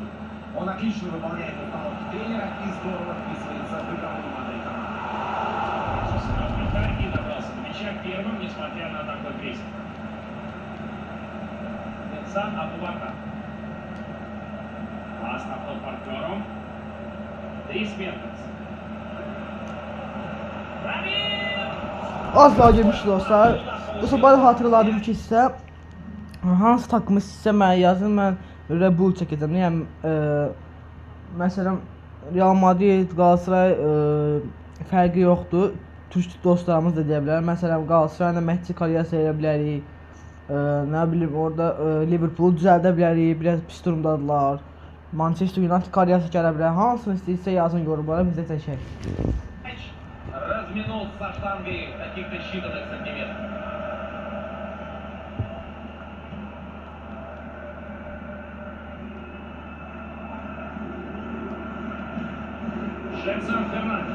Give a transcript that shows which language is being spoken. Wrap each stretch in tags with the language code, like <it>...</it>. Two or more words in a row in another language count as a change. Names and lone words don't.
<ru>Он отлично выполняет установки тренера и здорово вписывается в игровую модель команды. И добрался до мяча первым, несмотря на такой прессинг. Инсан Абубакар. Пас на ход партнером. Дрис Меркенс.</ru> <az>Asla girmiş dostlar. Bu sabah hatırladım ki sizə hansı takımı sizə mənə yazın, mən Rebul çəkəcəm. Yəni məsələn Real Madrid, Galatasaray fərqi yoxdur. Türk dostlarımız da deyə bilər. Məsələn Galatasarayla məşqçi karyerası eləyə bilərik. Nə bilim orada Liverpool düzəldə bilərik. Biraz pis durumdadılar. Manchester United karyerası gələ bilər. Hansını istəyirsə yazın yorumlara, bizə çəkək.</az> <ru>Разминул со штангой каких-то считанных сантиметров. Жексон Фернандеш.</ru>